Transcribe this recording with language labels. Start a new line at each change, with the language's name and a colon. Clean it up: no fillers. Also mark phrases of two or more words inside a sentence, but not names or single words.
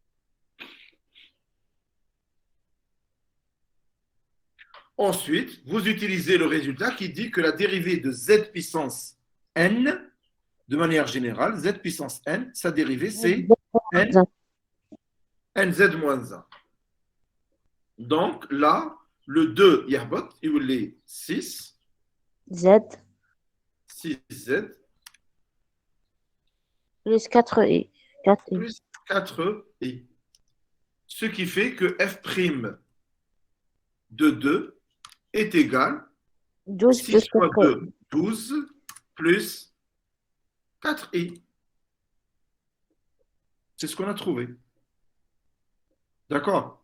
French: Ensuite, vous utilisez le résultat qui dit que la dérivée de z puissance n, de manière générale, z puissance n, sa dérivée, c'est n, nz moins 1. Donc là, le 2 yahbot, il est 6, Z 6z, plus 4i. 4i. plus 4i. Ce qui fait que f' de 2 est égal 12 6 plus fois 4i. 2, 12, plus 4i. C'est ce qu'on a trouvé. D'accord?